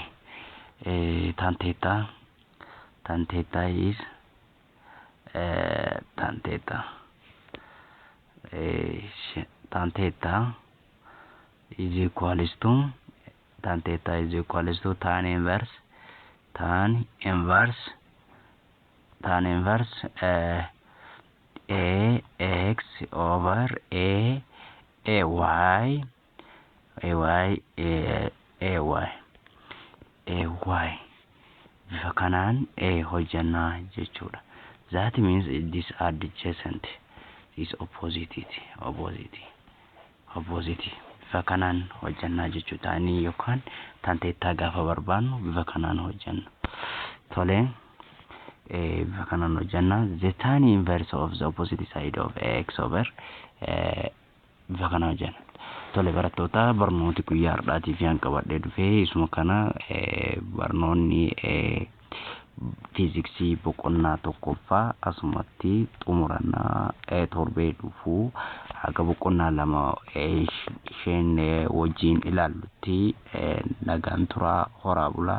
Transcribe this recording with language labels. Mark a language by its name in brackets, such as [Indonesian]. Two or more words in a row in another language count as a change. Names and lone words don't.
[English] Tan theta is tan theta is equals to tan inverse ax over ay. [Oromo] Bifa kanaan hojjannaa jechuudha. [English] That means this adjacent is opposite. [Oromo] Bifa kanaan hojjannaa jechuudha. Ani yookaan tan theta gaafa barbaannu bifa kanaan hojjanna. Tole bifa kanaan hojjanna. [English] The tan inverse of the opposite side of x over [Oromo] bifa kanaan hojjanna. Tole barattoota barnooti guyyaa har'aatiif yaan qabadhee dhufee isuma kana barnoonni fiiziksii boqonnaa tokkoffaa asumatti xumurannaa torbee dhufuu haga boqonnaa lama isheen wajjin ilaallutti nagaan turaa horaa bulaa.